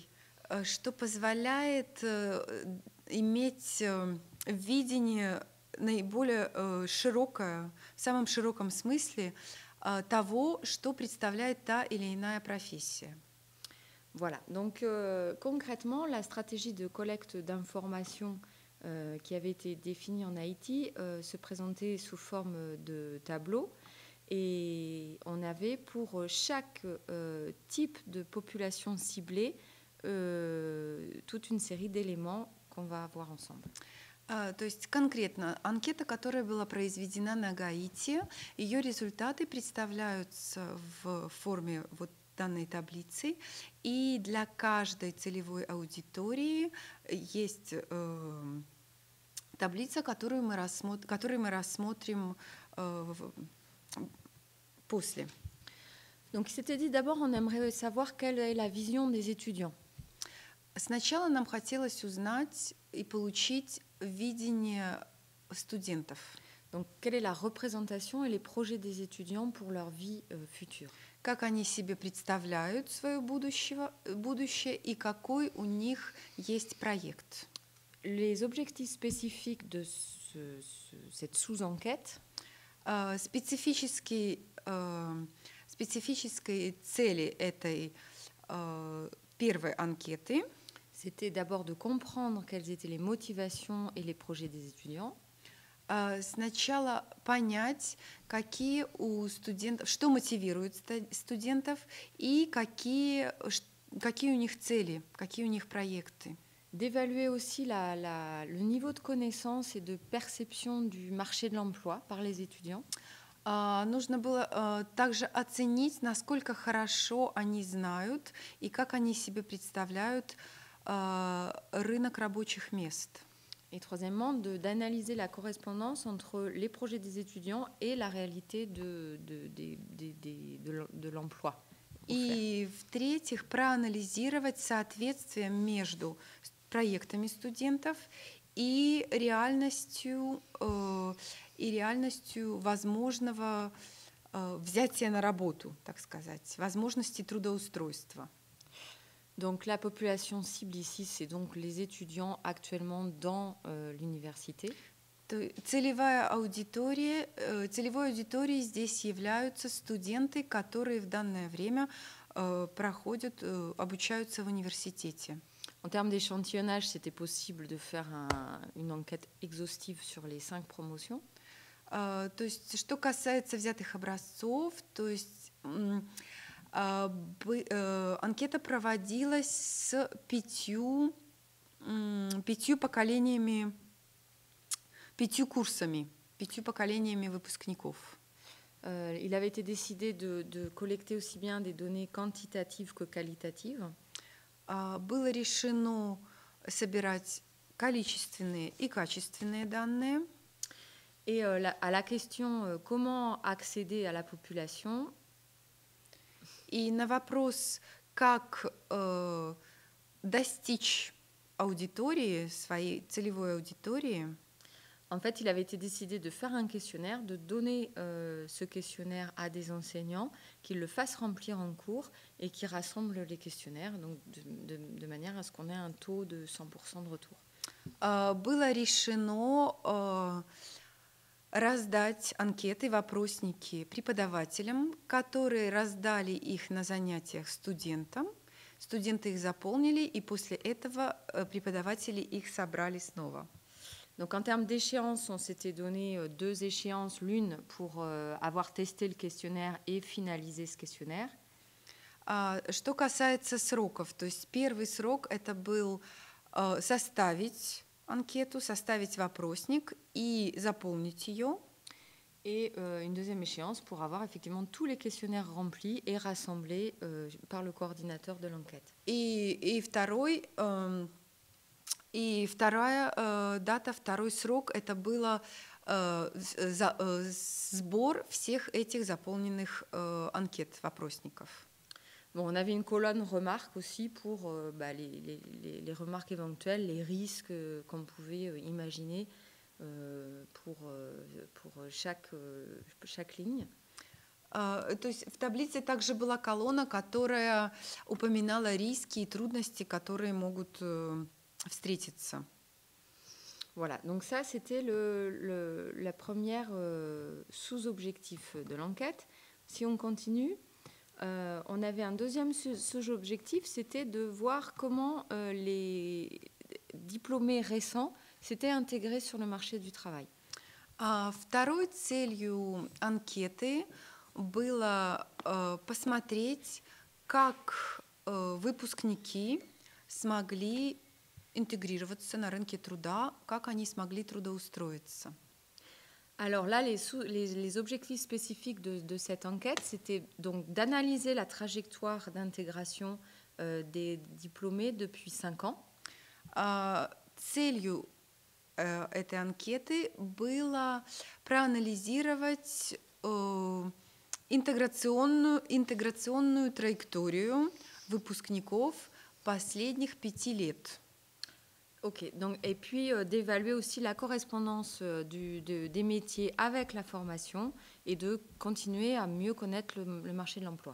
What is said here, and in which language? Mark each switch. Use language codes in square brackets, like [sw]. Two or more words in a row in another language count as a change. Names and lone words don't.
[ru] Что позволяет иметь видение наиболее широкое, в самом широком смысле того, что представляет та или иная профессия. [fr] Voilà, donc concrètement, la stratégie de collecte d'informations qui avait été définie en Haïti se présentait sous forme de tableau et on avait pour chaque type de population ciblée toute une série d'éléments qu'on va voir ensemble. [ru] То есть конкретно анкета, которая была произведена на Гаити, ее результаты представляются в форме вот данной таблицы, и для каждой целевой аудитории есть таблица, которую мы рассмотрим после. [fr] Donc, il s'était dit d'abord, on aimerait savoir quelle est la vision des étudiants. [ru] Сначала нам хотелось узнать и получить видение студентов. [fr] Donc, quelle est la représentation et les projets des étudiants pour leur vie future? [ru] Как они себе представляют свое будущее и какой у них есть проект. [fr] Les objectifs spécifiques de cette sous-enquête [ru] специфические цели этой первой анкеты [fr] c'était d'abord de comprendre quelles étaient les motivations et les projets des étudiants. [ru] Сначала понять, какие у студентов, что мотивирует студентов и какие у них цели, какие у них проекты. [fr] D'évaluer aussi le niveau de connaissance et de perception du marché de l'emploi par les étudiants. [ru] Нужно было также оценить, насколько хорошо они знают и как они себе представляют рынок рабочих мест. [fr] Et troisièmement, d'analyser la correspondance entre les projets des étudiants et la réalité de l'emploi. [ru] И в-третьих, проанализировать соответствие между проектами студентов и реальностью возможного взятия на работу, так сказать, возможности трудоустройства. [fr] Donc la population cible ici, c'est donc les étudiants actuellement dans l'université. [ru] Целевой аудиторией здесь являются студенты, которые в данное время обучаются в университете. [fr] En termes d'échantillonnage, c'était possible de faire une enquête exhaustive sur les 5 promotions. [ru] То есть, что касается взятых образцов, то есть анкета проводилась с 5 поколениями, 5 курсами, 5 поколениями выпускников. [fr] Il avait été décidé de collecter aussi bien des données quantitatives que qualitatives. [ru] Было решено собирать количественные и качественные данные. [fr] Et à la question comment accéder à la population, [ru] и на вопрос, как достичь аудитории, своей целевой аудитории, [fr] en fait, il avait été décidé de faire un questionnaire, de donner ce questionnaire à des enseignants, qu'ils le fassent remplir en cours et qui rassemblent les questionnaires, donc de manière à ce qu'on ait un taux de 100% de retour. [ru] Было решено раздать анкеты, вопросники преподавателям, которые раздали их на занятиях студентам. Студенты их заполнили, и после этого преподаватели их собрали снова. [fr] Donc en termes d'échéance, on s'était donné 2 échéances, l'une pour avoir testé le questionnaire et finaliser ce questionnaire. [ru] Что касается сроков, то есть первый срок это был составить анкету, составить вопросник и заполнить ее. [fr] Et une deuxième échéance pour avoir effectivement tous les questionnaires remplis et rassemblés par le coordinateur de l'enquête. [ru] И вторая дата, второй срок, это было сбор всех этих заполненных анкет, вопросников. [fr] Bon, on avait une colonne remarques aussi pour les remarques éventuelles, les risques qu'on pouvait imaginer pour chaque ligne. [ru] То есть в таблице также была колонна, которая упоминала риски и трудности, которые могут встретиться. [fr] Voilà, donc ça c'était la première sous-objectif de l'enquête. Si on continue, on avait un deuxième sous-objectif, c'était de voir comment les diplômés récents s'étaient intégrés sur le marché du travail. [ru] Второй целью анкеты было посмотреть, как выпускники смогли интегрироваться на рынке труда, как они смогли трудоустроиться. [fr] Alors là, les objectifs spécifiques de cette enquête, c'était donc d'analyser la trajectoire d'intégration des diplômés depuis 5 ans. [ru] Целью этой анкеты было проанализировать интеграционную траекторию выпускников последних 5 лет. [fr] Ok, donc, et puis d'évaluer aussi la correspondance des métiers avec la formation et de continuer à mieux connaître le marché de l'emploi.